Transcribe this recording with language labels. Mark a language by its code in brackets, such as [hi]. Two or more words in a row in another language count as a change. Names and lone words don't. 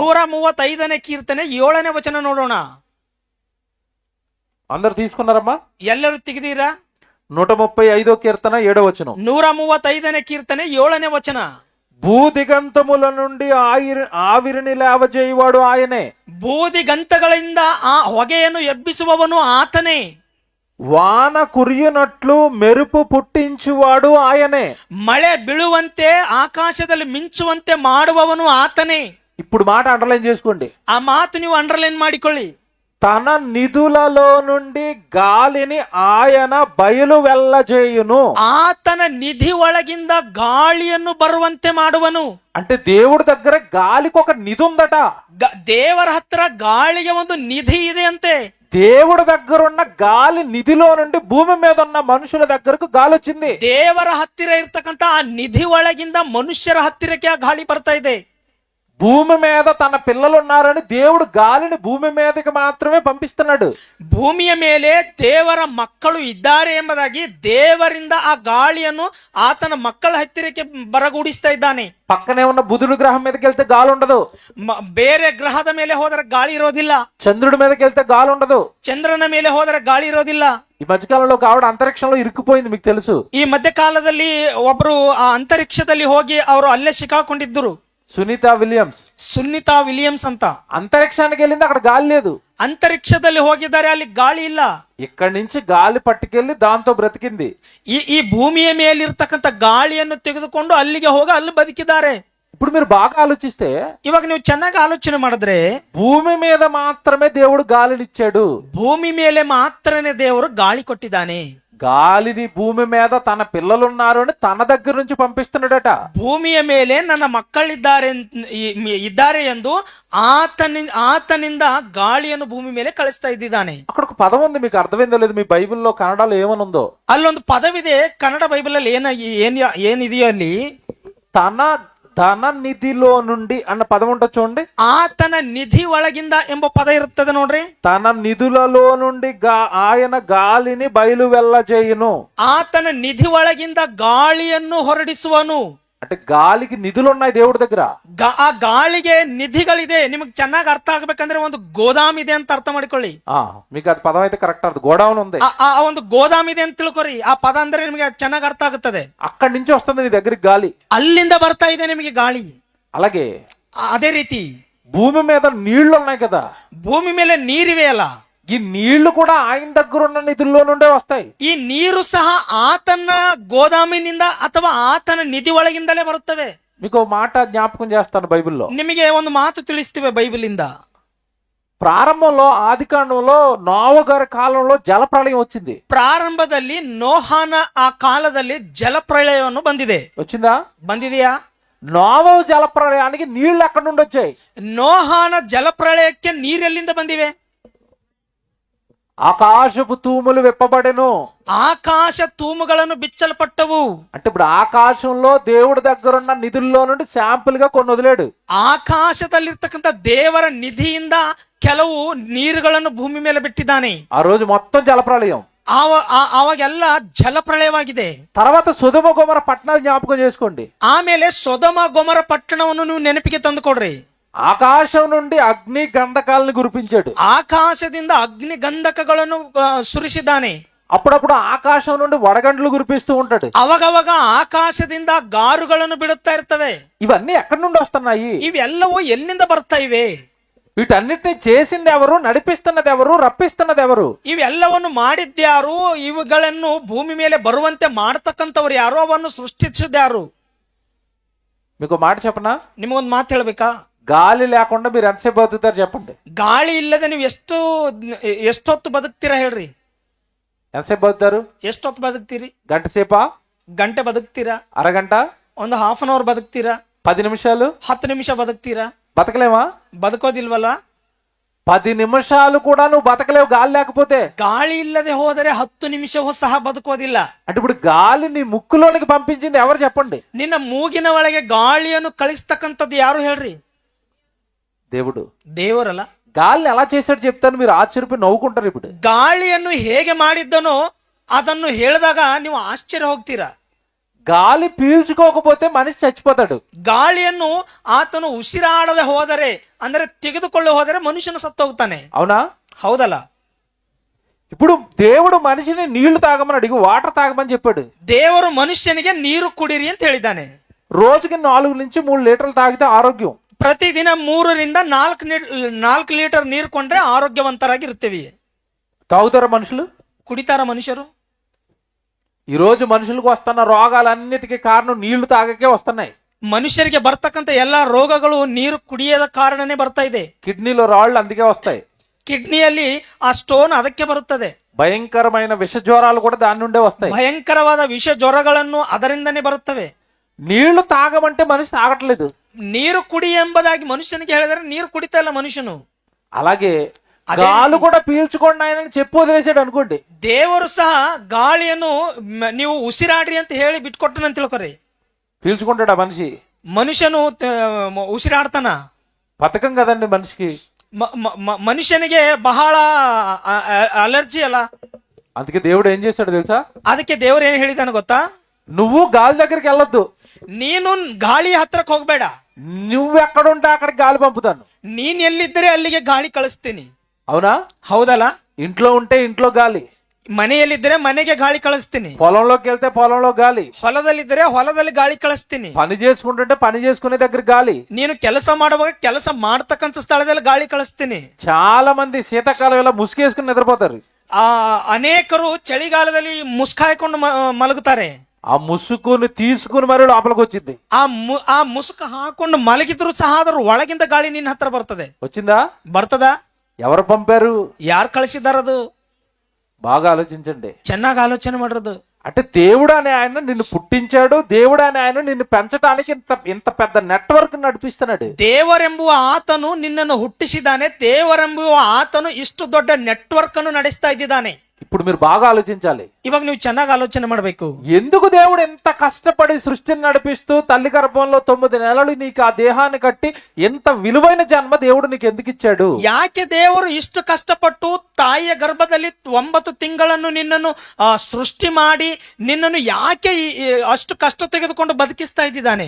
[kn] 135ನೇ ಕೀರ್ತನೆ 7ನೇ ವಚನ ನೋಡೋಣ. [te] అందరు తీసుకున్నారమ్మా? [kn] ಎಲ್ಲರೂ ತೆಗೆದೀರಾ? [te] 135 కీర్తన 7వ వచనం. [kn] 135ನೇ ಕೀರ್ತನೆ 7ನೇ ವಚನ. [te] భూదిగంతముల నుండి ఆవిరిని లేవజేయువాడు ఆయనే. [kn] ಬೂದಿಗಂತಗಳಿಂದ ಆ ಹೊಗೆಯನ್ನು ಎಬ್ಬಿಸುವವನು ಆತನೇ. [te] వాన కురియునట్లు మెరుపు పుట్టించువాడు ఆయనే. [kn] ಮಳೆ ಬೀಳುವಂತೆ ಆಕಾಶದಲ್ಲಿ ಮಿಂಚುವಂತೆ ಮಾಡುವವನು ಆತನೇ. [te] ఇప్పుడు మాట అండర్లైన్ చేసుకోండి. [kn] ಆ ಮಾತು ನೀವು ಅಂಡರ್ಲೈನ್ ಮಾಡಿಕೊಳ್ಳಿ. [te] తన నిధులలో నుండి గాలిని ఆయన బయలు వెళ్ళజేయును. [kn] ಆತನ ನಿಧಿ ಒಳಗಿಂದ ಗಾಳಿಯನ್ನು ಬರುವಂತೆ ಮಾಡುವನು. [te] అంటే దేవుడి దగ్గర గాలికి ఒక నిధి ఉందట. [kn] ದೇವರ ಹತ್ರ ಗಾಳಿಗೆ ಒಂದು ನಿಧಿ ಇದೆ ಅಂತೆ. [te] దేవుడి దగ్గర ఉన్న గాలి నిధిలో నుండి భూమి మీద ఉన్న మనుషుల దగ్గరకు గాలి వచ్చింది. [kn] ದೇವರ ಹತ್ತಿರ ಇರ್ತಕ್ಕಂತ ಆ ನಿಧಿ ಒಳಗಿಂದ ಮನುಷ್ಯರ ಹತ್ತಿರಕ್ಕೆ ಆ ಗಾಳಿ ಬರ್ತಾ ಇದೆ. [te] భూమి మీద తన పిల్లలు ఉన్నారని దేవుడు గాలిని భూమి మీదకి మాత్రమే పంపిస్తున్నాడు. [kn] ಭೂಮಿಯ ಮೇಲೆ ದೇವರ ಮಕ್ಕಳು ಇದ್ದಾರೆ ಎಂಬುದಾಗಿ ದೇವರಿಂದ ಆ ಗಾಳಿಯನ್ನು ಆತನ ಮಕ್ಕಳ ಹತ್ತಿರಕ್ಕೆ ಬರಗೂಡಿಸ್ತಾ ಇದ್ದಾನೆ. [te] పక్కనే ఉన్న బుధుడు గ్రహం మీదకి వెళ్తే గాలి ఉండదు. [kn] ಬೇರೆ ಗ್ರಹದ ಮೇಲೆ ಹೋದರೆ ಗಾಳಿ ಇರೋದಿಲ್ಲ. [te] చంద్రుడి మీదకి వెళ్తే గాలి ఉండదు. [kn] ಚಂದ್ರನ ಮೇಲೆ ಹೋದರೆ ಗಾಳಿ ಇರೋದಿಲ್ಲ. [te] ఈ మధ్యకాలంలో ఆవిడ అంతరిక్షంలో ఇరుక్కుపోయింది, మీకు తెలుసు. [kn] ಈ ಮಧ್ಯಕಾಲದಲ್ಲಿ ಒಬ್ರು ಆ ಅಂತರಿಕ್ಷದಲ್ಲಿ ಹೋಗಿ ಅವರು ಅಲ್ಲೇ ಸಿಕ್ಕಾಕೊಂಡಿದ್ರು. సునీతా ವಿಲಿಯಮ್ಸ್ ಅಂತ [te] అంతరిక్షానికి వెళ్ళింది, అక్కడ గాలి లేదు. [kn] ಅಂತರಿಕ್ಷದಲ್ಲಿ ಹೋಗಿದ್ದಾರೆ, ಅಲ್ಲಿ ಗಾಳಿ ಇಲ್ಲ. [te] ఇక్కడి నుంచి గాలి పట్టుకెళ్లి దాంతో బ్రతికింది. [kn] ಈ ಭೂಮಿಯ ಮೇಲಿರ್ತಕ್ಕಂಥ ಗಾಳಿಯನ್ನು ತೆಗೆದುಕೊಂಡು ಅಲ್ಲಿಗೆ ಹೋಗಿ ಅಲ್ಲಿ ಬದುಕಿದ್ದಾರೆ. [te] ఇప్పుడు మీరు బాగా ఆలోచిస్తే, [kn] ಇವಾಗ ನೀವು ಚೆನ್ನಾಗಿ ಆಲೋಚನೆ ಮಾಡಿದ್ರೆ, [te] భూమి మీద మాత్రమే దేవుడు గాలినిచ్చాడు. [kn] ಭೂಮಿ ಮೇಲೆ ಮಾತ್ರನೇ ದೇವರು ಗಾಳಿ ಕೊಟ್ಟಿದ್ದಾನೆ. [te] గాలిని భూమి మీద తన పిల్లలున్నారు అని తన దగ్గర నుంచి పంపిస్తున్నాడట. [kn] ಭೂಮಿಯ ಮೇಲೆ ನನ್ನ ಮಕ್ಕಳಿದ್ದಾರೆ ಎಂದು ಆತನಿಂದ ಗಾಳಿಯನ್ನು ಭೂಮಿ ಮೇಲೆ ಕಳಿಸ್ತಾ ಇದ್ದಾನೆ. [te] అక్కడ ఒక పదం ఉంది, మీకు అర్థమైందో లేదు. మీ బైబిల్లో కన్నడలో ఏమనుందో? [kn] ಅಲ್ಲೊಂದು ಪದವಿದೆ ಕನ್ನಡ ಬೈಬಲ್ ಅಲ್ಲಿ ಏನಿದೆಯೋ ಅಲ್ಲಿ [te] తన ధన నిధిలో నుండి అన్న పదం ఉంటుంది చూడండి. [kn] ಆತನ ನಿಧಿ ಒಳಗಿಂದ ಎಂಬ ಪದ ಇರುತ್ತದೆ ನೋಡ್ರಿ. [te] తన నిధులలో నుండి ఆయన గాలిని బయలు వెళ్ళజేయును. [kn] ಆತನ ನಿಧಿ ಒಳಗಿಂದ ಗಾಳಿಯನ್ನು ಹೊರಡಿಸುವನು. [te] అంటే గాలికి నిధులు ఉన్నాయి దేవుడి దగ్గర. [kn] ಆ ಗಾಳಿಗೆ ನಿಧಿಗಳಿದೆ. ನಿಮಗೆ ಚೆನ್ನಾಗಿ ಅರ್ಥ ಆಗ್ಬೇಕಂದ್ರೆ ಒಂದು ಗೋದಾಮ್ ಇದೆ ಅಂತ ಅರ್ಥ ಮಾಡಿಕೊಳ್ಳಿ. [te] మీకు అది పదం అయితే కరెక్ట్ అర్థం. గోడౌన్ ఉంది, [kn] ಆ ಒಂದು ಗೋದಾಮ್ ಇದೆ ಅಂತ ತಿಳ್ಕೊರಿ. ಆ ಪದ ಅಂದ್ರೆ ನಿಮಗೆ ಚೆನ್ನಾಗಿ ಅರ್ಥ ಆಗುತ್ತದೆ. [te] అక్కడి నుంచి వస్తుంది నీ దగ్గరికి గాలి, [kn] ಅಲ್ಲಿಂದ ಬರ್ತಾ ಇದೆ ನಿಮಗೆ ಗಾಳಿ. [te] అలాగే [kn] ಅದೇ ರೀತಿ [te] భూమి మీద నీళ్లు ఉన్నాయి కదా, [kn] ಭೂಮಿ ಮೇಲೆ ನೀರಿವೆ ಅಲ್ಲ, [te] ఈ నీళ్లు కూడా ఆయన దగ్గర ఉన్న నిధుల్లో నుండే వస్తాయి. [kn] ಈ ನೀರು ಸಹ ಆತನ ಗೋದಾಮಿನಿಂದ ಅಥವಾ ಆತನ ನಿಧಿ ಒಳಗಿಂದಲೇ ಬರುತ್ತವೆ. [te] మీకు మాట జ్ఞాపకం చేస్తాను బైబిల్లో. [kn] ನಿಮಗೆ ಒಂದು ಮಾತು ತಿಳಿಸ್ತೀವಿ ಬೈಬಲ್ ಇಂದ. [te] ప్రారంభంలో ఆదికాండంలో నోవ గారి కాలంలో జలప్రళయం వచ్చింది. [kn] ಪ್ರಾರಂಭದಲ್ಲಿ ನೋಹನ ಆ ಕಾಲದಲ್ಲಿ ಜಲಪ್ರಳಯವನ್ನು ಬಂದಿದೆಯಾ? [te] నోవ జలప్రళయానికి నీళ్లు ఎక్కడి నుండి వచ్చాయి? [kn] ನೋಹನ ಜಲಪ್ರಳಯಕ್ಕೆ ನೀರೆಲ್ಲಿಂದ ಬಂದಿವೆ? [te] ఆకాశపు తూములు విప్పబడెను. [kn] ಆಕಾಶ ತೂಮುಗಳನ್ನು ಬಿಚ್ಚಲ್ಪಟ್ಟವು. [te] అంటే ఇప్పుడు ఆకాశంలో దేవుడి దగ్గర ఉన్న నిధుల్లో నుండి శాంపుల్ గా కొన్ని వదిలాడు. [kn] ಆಕಾಶದಲ್ಲಿರ್ತಕ್ಕಂಥ ದೇವರ ನಿಧಿಯಿಂದ ಕೆಲವು ನೀರುಗಳನ್ನು ಭೂಮಿ ಮೇಲೆ ಬಿಟ್ಟಿದ್ದಾನೆ. [te] ఆ రోజు మొత్తం జలప్రళయం. [kn] ಅವಾಗೆಲ್ಲ ಜಲಪ್ರಳಯವಾಗಿದೆ. [te] తర్వాత సొదొమ గొమొర పట్టణాలు జ్ఞాపకం చేసుకోండి. [kn] ಆಮೇಲೆ ಸೊದೊಮ ಗೊಮೊರ ಪಟ್ಟಣವನ್ನು ನೀವು ನೆನಪಿಗೆ ತಂದುಕೊಡ್ರಿ. [te] ఆకాశం నుండి అగ్ని గంధకాలను కురిపించాడు. [kn] ಆಕಾಶದಿಂದ ಅಗ್ನಿ ಗಂಧಕಗಳನ್ನು ಸುರಿಸಿದ್ದಾನೆ. [te] అప్పుడప్పుడు ఆకాశం నుండి వడగండ్లు కురిపిస్తూ ఉంటాడు. [kn] ಅವಾಗವಾಗ ಆಕಾಶದಿಂದ ಗಾರುಗಳನ್ನು ಬಿಡುತ್ತಾ ಇರ್ತವೆ. [te] ఇవన్నీ ఎక్కడి నుండి వస్తున్నాయి? [kn] ಇವೆಲ್ಲವೂ ಎಲ್ಲಿಂದ ಬರ್ತಾ ಇವೆ? [te] వీటన్నిటిని చేసింది ఎవరు? నడిపిస్తున్నది ఎవరు? రప్పిస్తున్నది ఎవరు? [kn] ಇವೆಲ್ಲವನ್ನು ಮಾಡಿದ್ಯಾರು? ಇವುಗಳನ್ನು ಭೂಮಿ ಮೇಲೆ ಬರುವಂತೆ ಮಾಡತಕ್ಕಂಥವ್ರು ಯಾರು? ಅವನ್ನು ಸೃಷ್ಟಿಸಿದ್ಯಾರು? [te] మీకు మాట చెప్పనా? [kn] ನಿಮಗೊಂದು ಮಾತು ಹೇಳ್ಬೇಕಾ? [te] గాలి లేకుండా మీరు ఎంతసేపు బతుకుతారు చెప్పండి? [kn] ಗಾಳಿ ಇಲ್ಲದೆ ನೀವು ಎಷ್ಟೊತ್ತು ಬದುಕ್ತೀರಾ ಹೇಳ್ರಿ? [te] ఎంతసేపు బతుకుతారు? [kn] ಎಷ್ಟೊತ್ತು ಬದುಕ್ತೀರಿ? [te] గంట సేపా? [kn] ಗಂಟೆ ಬದುಕ್ತೀರಾ? [te] అరగంట? [kn] ಒಂದು [en] half an hour [kn] ಬದುಕ್ತೀರಾ? [te] 10 నిమిషాలు? [kn] 10 ನಿಮಿಷ ಬದುಕ್ತೀರಾ? [te] బతకలేమా? [kn] ಬದುಕೋದಿಲ್ವಲ್ಲ? [te] 10 నిమిషాలు కూడా నువ్వు బతకలేవు గాలి లేకపోతే. [kn] ಗಾಳಿ ಇಲ್ಲದೆ ಹೋದರೆ 10 ನಿಮಿಷವೂ ಸಹ ಬದುಕೋದಿಲ್ಲ. [te] అంటే ఇప్పుడు గాలి నీ ముక్కులోనికి పంపించింది ఎవరు చెప్పండి? [kn] ನಿನ್ನ ಮೂಗಿನ ಒಳಗೆ ಗಾಳಿಯನ್ನು ಕಳಿಸ್ತಕ್ಕಂಥದ್ದು ಯಾರು ಹೇಳ್ರಿ? [te] దేవుడు. [kn] ದೇವರಲ್ಲ. [te] గాలిని ఎలా చేశాడు చెప్తాను, మీరు ఆశ్చర్యపోయి నవ్వుకుంటారు. ఇప్పుడు [kn] ಗಾಳಿಯನ್ನು ಹೇಗೆ ಮಾಡಿದ್ದನೋ ಅದನ್ನು ಹೇಳಿದಾಗ ನೀವು ಆಶ್ಚರ್ಯ ಹೋಗ್ತೀರಾ. [te] గాలి పీల్చుకోకపోతే మనిషి చచ్చిపోతాడు. [kn] ಗಾಳಿಯನ್ನು ಆತನು ಉಸಿರಾಡದೆ ಹೋದರೆ ಅಂದರೆ ತೆಗೆದುಕೊಳ್ಳಿ ಹೋದರೆ ಮನುಷ್ಯನು ಸತ್ತೋಗ್ತಾನೆ. [te] అవునా? [kn] ಹೌದಲ್ಲ? [te] ఇప్పుడు దేవుడు మనిషిని నీళ్లు తాగమని అడిగి వాటర్ తాగమని చెప్పాడు. [kn] ದೇವರು ಮನುಷ್ಯನಿಗೆ ನೀರು ಕುಡಿರಿ ಅಂತ ಹೇಳಿದ್ದಾನೆ. [te] రోజుకి 4 నుంచి 3 లీటర్లు తాగితే ఆరోగ్యం. [kn] ಪ್ರತಿದಿನ 3 ರಿಂದ 4 ಲೀಟರ್ ನೀರು ಕೊಂಡ್ರೆ ಆರೋಗ್ಯವಂತರಾಗಿರ್ತೀವಿ. [te] తాగుతారా మనుషులు? [kn] ಕುಡಿತಾರ ಮನುಷ್ಯರು? [te] ఈ రోజు మనుషులకు వస్తున్న రోగాలన్నిటికీ కారణం నీళ్లు తాగకే వస్తున్నాయి. [kn] ಮನುಷ್ಯರಿಗೆ ಬರ್ತಕ್ಕಂಥ ಎಲ್ಲಾ ರೋಗಗಳು ನೀರು ಕುಡಿಯದ ಕಾರಣನೇ ಬರ್ತಾ ಇದೆ. [te] కిడ్నీలో రాళ్ళు అందుకే వస్తాయి. [kn] ಕಿಡ್ನಿಯಲ್ಲಿ ಆ ಸ್ಟೋನ್ ಅದಕ್ಕೆ ಬರುತ್ತದೆ. [te] భయంకరమైన విష జ్వరాలు కూడా దాని నుండే వస్తాయి. [kn] ಭಯಂಕರವಾದ ವಿಷ ಜ್ವರಗಳನ್ನು ಅದರಿಂದನೇ ಬರುತ್ತವೆ. [te] నీళ్లు తాగమంటే మనిషి తాగట్లేదు. [kn] ನೀರು ಕುಡಿ ಎಂಬುದಾಗಿ ಮನುಷ್ಯನಿಗೆ ಹೇಳಿದರೆ ನೀರು ಕುಡಿತಾ ಇಲ್ಲ ಮನುಷ್ಯನು. [te] అలాగే గాలి కూడా పీల్చుకోండి ఆయనని చెప్పి వదిలేసాడు అనుకోండి. [kn] ದೇವರು ಸಹ ಗಾಳಿಯನ್ನು ನೀವು ಉಸಿರಾಡ್ರಿ ಅಂತ ಹೇಳಿ ಬಿಟ್ಕೊಟ್ಟನಂತ ತಿಳ್ಕೊರಿ. [te] పీల్చుకుంటాడా మనిషి? [kn] ಮನುಷ್ಯನು ಉಸಿರಾಡ್ತಾನ? [te] బతకం కదండి మనిషికి. [kn] ಮನುಷ್ಯನಿಗೆ ಬಹಳ ಅಲರ್ಜಿ ಅಲ್ಲ. [te] అందుకే దేవుడు ఏం చేశాడు తెలుసా? [kn] ಅದಕ್ಕೆ ದೇವರು ಏನ್ ಹೇಳಿದಾನ ಗೊತ್ತಾ? [te] నువ్వు గాలి దగ్గరికి వెళ్ళొద్దు. [kn] ನೀನು ಗಾಳಿ ಹತ್ರಕ್ಕೆ ಹೋಗ್ಬೇಡ. [te] నువ్వెక్కడుంటే అక్కడికి గాలి పంపుతాను. [kn] ನೀನ್ ಎಲ್ಲಿದ್ದರೆ ಅಲ್ಲಿಗೆ ಗಾಳಿ ಕಳಿಸ್ತೀನಿ. [te] అవునా? [kn] ಹೌದಲ್ಲ? [te] ఇంట్లో ఉంటే ఇంట్లో గాలి, [kn] ಮನೆಯಲ್ಲಿದ್ದರೆ ಮನೆಗೆ ಗಾಳಿ ಕಳಿಸ್ತೀನಿ. [te] పొలంలోకి వెళ్తే పొలంలో గాలి, [kn] ಹೊಲದಲ್ಲಿದ್ದರೆ ಹೊಲದಲ್ಲಿ ಗಾಳಿ ಕಳಿಸ್ತೀನಿ. [te] పని చేసుకుంటుంటే పని చేసుకునే దగ్గర గాలి, [kn] ನೀನು ಕೆಲಸ ಮಾಡುವಾಗ ಕೆಲಸ ಮಾಡ್ತಕ್ಕಂಥ ಸ್ಥಳದಲ್ಲಿ ಗಾಳಿ ಕಳಿಸ್ತೀನಿ. [te] చాలా మంది శీతాకాలం ఇలా ముసుగేసుకుని నిద్రపోతారు. [kn] ಅನೇಕರು ಚಳಿಗಾಲದಲ್ಲಿ ಮುಸ್ಕಾಯ್ಕೊಂಡು ಮಲಗುತ್ತಾರೆ. [te] ఆ ముసుగుని తీసుకుని మరి లోపలికి వచ్చింది. [kn] ಆ ಮುಸುಕು ಹಾಕೊಂಡು ಮಲಗಿದ್ರು ಸಹ ಅದರ ಒಳಗಿಂದ ಗಾಳಿ ನಿನ್ನ ಹತ್ರ ಬರ್ತದೆ. [te] వచ్చిందా? [kn] ಬರ್ತದಾ? [te] ఎవరు పంపారు? [kn] ಯಾರು ಕಳಿಸಿದಾರದು? [te] బాగా ఆలోచించండి. [kn] ಚೆನ್ನಾಗಿ ಆಲೋಚನೆ ಮಾಡಿರೋದು. [te] అంటే దేవుడు అనే ఆయన నిన్ను పుట్టించాడు. దేవుడు అనే ఆయన నిన్ను పెంచడానికి ఇంత పెద్ద నెట్వర్క్ నడిపిస్తున్నాడు. [kn] ದೇವರೆಂಬುವ ಆತನು ನಿನ್ನನ್ನು ಹುಟ್ಟಿಸಿದ್ದಾನೆ. ದೇವರೆಂಬುವ ಆತನು ಇಷ್ಟು ದೊಡ್ಡ ನೆಟ್ವರ್ಕ್ ಅನ್ನು ನಡೆಸ್ತಾ ಇದ್ದಾನೆ. [te] ఇప్పుడు మీరు బాగా ఆలోచించాలి. [kn] ಇವಾಗ ನೀವು ಚೆನ್ನಾಗಿ ಆಲೋಚನೆ ಮಾಡಬೇಕು. [te] ఎందుకు దేవుడు ఎంత కష్టపడి సృష్టిని నడిపిస్తూ తల్లి గర్భంలో 9 నెలలు నీకు ఆ దేహాన్ని కట్టి ఎంత విలువైన జన్మ దేవుడు నీకు ఎందుకు ఇచ్చాడు? [kn] ಯಾಕೆ ದೇವರು ಇಷ್ಟು ಕಷ್ಟಪಟ್ಟು ತಾಯಿಯ ಗರ್ಭದಲ್ಲಿ 9 ತಿಂಗಳನ್ನು ನಿನ್ನನ್ನು ಸೃಷ್ಟಿ ಮಾಡಿ ನಿನ್ನನ್ನು ಯಾಕೆ ಅಷ್ಟು ಕಷ್ಟ ತೆಗೆದುಕೊಂಡು ಬದುಕಿಸ್ತಾ ಇದ್ದಾನೆ?